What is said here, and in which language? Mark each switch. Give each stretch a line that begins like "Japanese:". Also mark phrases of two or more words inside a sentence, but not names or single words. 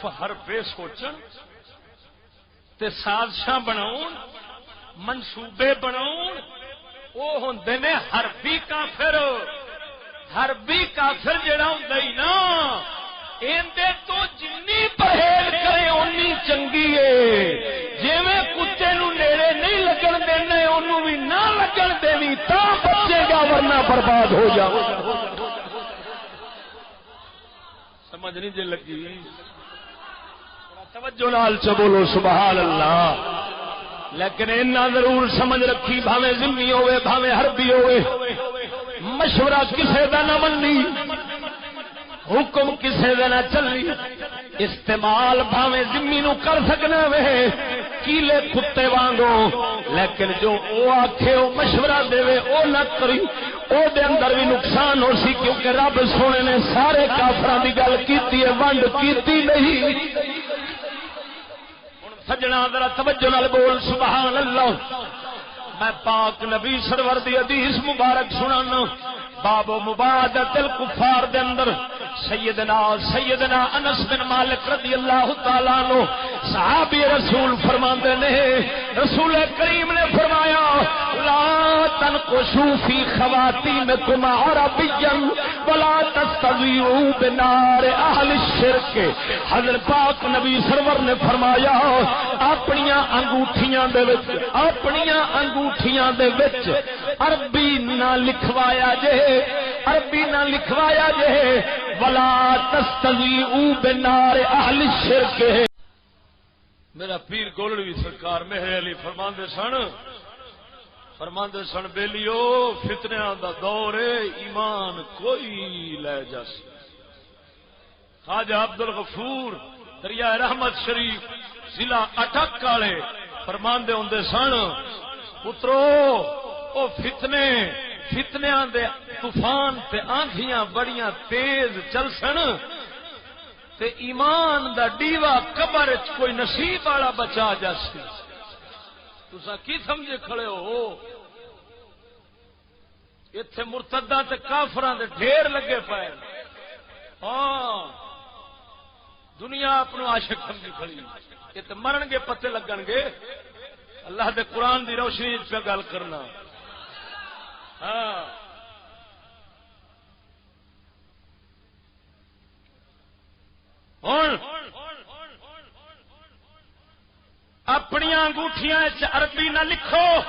Punjabi: حربے سوچن تے سازشاں بناون منصوبے بناون او ہوندے نے حربی کافر حربی کافر جڑا ہوندا ہی نا ایندے تو جنی پرہیز کرے اونی چنگی ہے جویں کتے نو نیڑے نہیں لگن دینا اونوں بھی نہ لگن دینی تا بچے گا ورنہ برباد ہو جاؤ سمجھ نہیں جے لگی توجہ نال چ بولو
Arabic: سبحان اللہ
Punjabi: لیکن اینا ضرور سمجھ رکھی بھاویں ذمی ہوئے بھاویں حربی ہوئے مشورہ کسے دا نہ مننی حکم کسے دا نہ چلی استعمال بھاویں ذمی نو کر سکنا وے کیلے کتے وانگو لیکن جو او آکھے او مشورہ دے وے او نہ کری او دے اندر بھی نقصان ہو سی کیونکہ رب سونے نے سارے کافراں دی گل کیتی ہے ونڈ کیتی نہیں سجنا ذرا توجہ نال بول
Arabic: سبحان اللہ
Punjabi: میں پاک نبی سرور دی حدیث مبارک سنانا
Arabic: باب مبادت الکفار
Punjabi: دے اندر سیدنا انس بن مالک
Arabic: رضی اللہ تعالیٰ عنہ
Punjabi: صحابی رسول فرماندے نے رسول کریم نے فرمایا
Arabic: لا تنقشوا فی خواتینکم عربیا ولا تستضیعوا بنار اہل الشرک
Punjabi: حضرت پاک نبی سرور نے فرمایا اپنیاں انگوٹھیاں دے وچ عربی نہ لکھوایا جے
Arabic: ولا تستضیعوا بنار اہل الشرک
Punjabi: میرا پیر گولڑوی سرکار مہر علی فرماندے سن بیلیو فتنیاں دا دور ہے ایمان کوئی لے جس خواجہ عبد الغفور دریائے رحمت شریف ضلع اٹک والے فرماندے ہوندے سن پترو او فتنیاں دے طوفان تے آندھیاں بڑیاں تیز چلسن تے ایمان دا ڈیوا قبر چ کوئی نصیب والا بچا جاسی تساں کی سمجھے کھڑے ہو ایتھے مرتداں تے کافراں دے ڈھیر لگے پئے ہاں دنیا اپنو عاشق سمجھی کھڑی یہ تے مرن گے پتے لگن گے اللہ دے قرآن دی روشنی پہ گل کرنا ہاں ہوں اپنی انگوٹھیاں عربی نہ لکھو